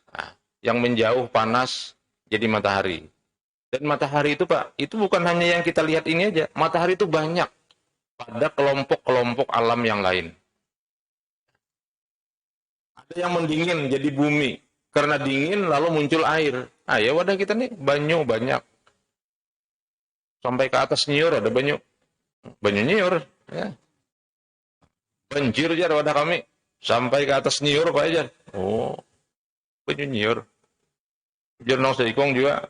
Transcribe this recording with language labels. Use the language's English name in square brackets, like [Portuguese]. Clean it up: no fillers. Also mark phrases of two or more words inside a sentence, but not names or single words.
[Banjar] Nah, yang menjauh panas jadi matahari. Dan matahari itu Pak, itu bukan hanya yang kita lihat ini aja. Matahari itu banyak pada kelompok-kelompok alam yang lain. Ada yang mendingin jadi bumi. Karena dingin lalu muncul air. Ah ya wadah kita nih banyu banyak. Sampai ke atas nyiur ada banyu. Banyu nyiur. Ya. Banjir jar wadah kami. Sampai ke atas nyiur Pak Jar. Oh, banyu nyiur. Jar nong seikong juga.